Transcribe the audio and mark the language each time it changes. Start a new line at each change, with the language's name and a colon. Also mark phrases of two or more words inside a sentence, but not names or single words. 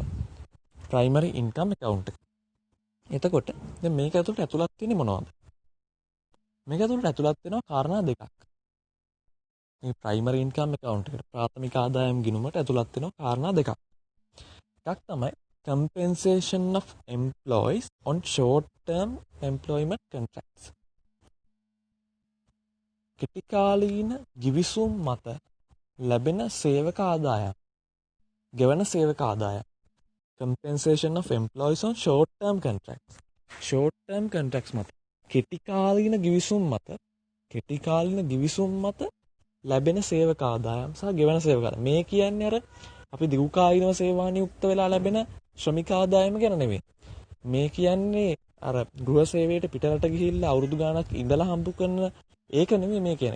English: primary income account
Sinhala: එක. එතකොට දැන් මේක ඇතුළත් තියෙන්නේ මොනවද? මේක ඇතුළත් වෙනවා කාරණා දෙකක්. මේ
English: primary income account
Sinhala: එකට ප්‍රාථමික ආදායම් ගිණුමට ඇතුළත් වෙනවා කාරණා දෙකක්. එකක් තමයි
English: compensation of employees on short term employment contracts.
Sinhala: කෙටිකාලීන ගිවිසුම් මත ලැබෙන සේවක ආදායම්. ගෙවන සේවක ආදායම්.
English: compensation of employees on short term contracts. short term contracts
Sinhala: මත කෙටිකාලීන ගිවිසුම් මත ලැබෙන සේවක ආදායම් සහ ගෙවන සේවක ආදායම්. මේ කියන්නේ අර අපි දීර්ඝකාලීනව සේවානියුක්ත වෙලා ලැබෙන ශ්‍රමික ආදායම ගැන නෙමෙයි. මේ කියන්නේ අර ගෘහ සේවයට පිටරට ගිහිල්ලා අවුරුදු ගාණක් ඉඳලා හම්බ කරන ඒක නෙමෙයි මේ කියන්නේ.